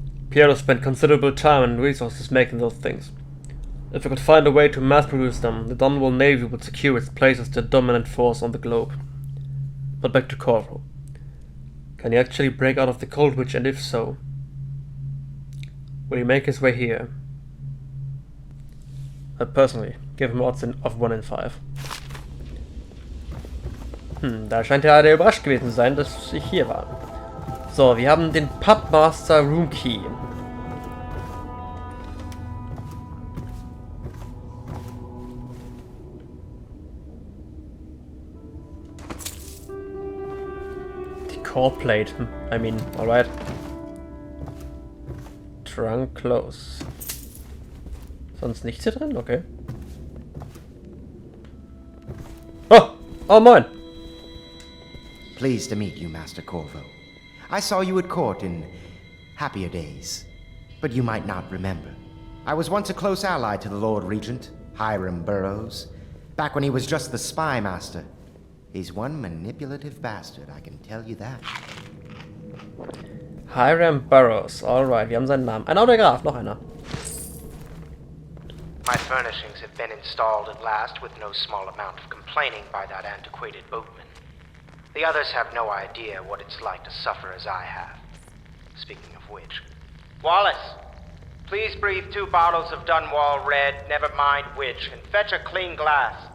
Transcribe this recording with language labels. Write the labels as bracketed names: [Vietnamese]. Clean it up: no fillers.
[English] Piero spent considerable time and resources making those things. If we could find a way to mass-produce them, the Dunwall Navy would secure its place as the dominant force on the globe. But back to Corvo. Can he actually break out of the Cold Witch, and if so, will he make his way here? I personally give him odds of 1 in 5. [German] Da scheint ja der überrascht gewesen zu sein, dass ich hier war. So, wir haben den Pubmaster Room Key. Die Core Plate. [English] I mean, alright. [German] Trunk close. Sonst nichts hier drin? Okay. Oh! Oh, moin! [English] Pleased to meet you, Master Corvo. I saw you at court in happier days, but you might not remember. I was once a close ally to the Lord Regent, Hiram Burroughs, back when he was just the spy master. He's one manipulative bastard, I can tell you that. [German] Hiram Burroughs, alright, wir haben seinen Namen. Ein Autograph, noch einer. [English] My furnishings have been installed at last with no small amount of complaining by that antiquated boatman. The others have no idea what it's like to suffer as I have. Speaking of which... Wallace! Please breathe 2 bottles of Dunwall Red, never mind which, and fetch a clean glass.